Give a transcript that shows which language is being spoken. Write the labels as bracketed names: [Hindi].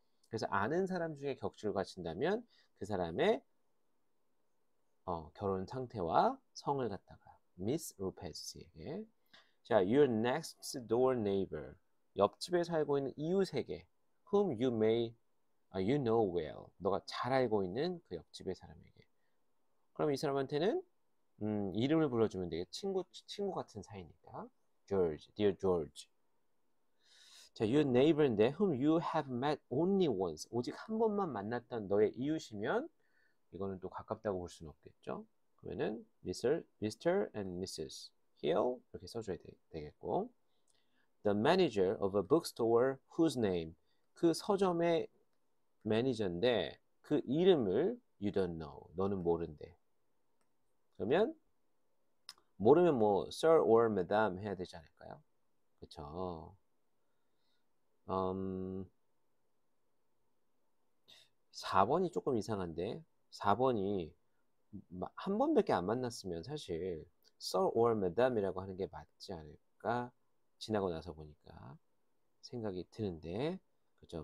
[Korean] 그래서 아는 사람 중에 격주를 갖춘다면 그 사람의 결혼 상태와 성을 갖다가 미스 로페즈에게 자, [English] your next door neighbor [Korean] 옆집에 살고 있는 이웃에게 [English] whom you know well [Korean] 너가 잘 알고 있는 그 옆집의 사람에게 그럼 이 사람한테는 이름을 불러주면 되게 친구 같은 사이니까 George, [English] dear George 자, your neighbor인데 whom you have met only once. [Korean] 오직 한 번만 만났던 너의 이웃이면 이거는 또 가깝다고 볼 수는 없겠죠. [English] 그러면은 Mr. and Mrs. Hill [Korean] 이렇게 써줘야 되겠고 [English] The manager of a bookstore whose name [Korean] 그 서점의 매니저인데 그 이름을 [English] you don't know. [Korean] 너는 모른대. 그러면 모르면 뭐 [English] Sir or Madam [Korean] 해야 되지 않을까요? 그렇죠. 4번이 조금 이상한데 4번이 한 번밖에 안 만났으면 사실 [English] Sir or Madam [Korean] 이라고 하는 게 맞지 않을까 지나고 나서 보니까 생각이 드는데 그죠?